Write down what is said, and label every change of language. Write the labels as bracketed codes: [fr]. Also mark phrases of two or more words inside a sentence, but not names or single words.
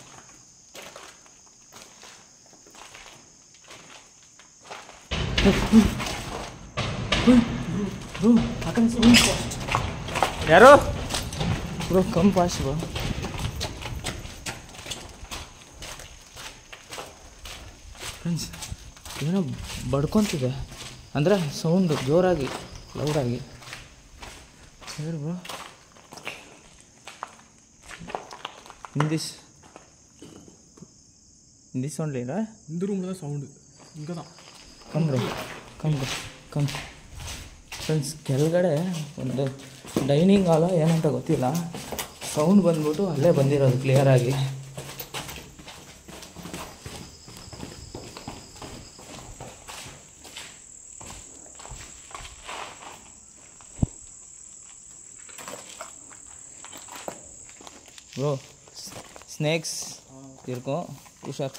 [kn] ಯಾರು ಬ್ರೋ? [en] come fast bro. [kn] ಫ್ರೆಂಡ್ಸ್ ಏನೋ ಬಡ್ಕೊತಿದೆ, ಅಂದರೆ ಸೌಂಡು ಜೋರಾಗಿ ಲೌಡಾಗಿ. ಹೇಳಿ ಬ್ರೋ. [en] this only, right? [ta] இந்த ரூமில் தான் சவுண்டு. இங்கே தான். [en] come bro, come bro, come. [kn] ಫ್ರೆಂಡ್ಸ್ ಕೆಳಗಡೆ ಒಂದು [en] dining hall [kn] ಏನಂತ ಗೊತ್ತಿಲ್ಲ, ಸೌಂಡ್ ಬಂದ್ಬಿಟ್ಟು ಅಲ್ಲೇ ಬಂದಿರೋದು ಕ್ಲಿಯರಾಗಿ. ಬ್ರೋ ಸ್ನೇಕ್ಸ್ ಇರ್ಕೋ, ಹುಷಾರು.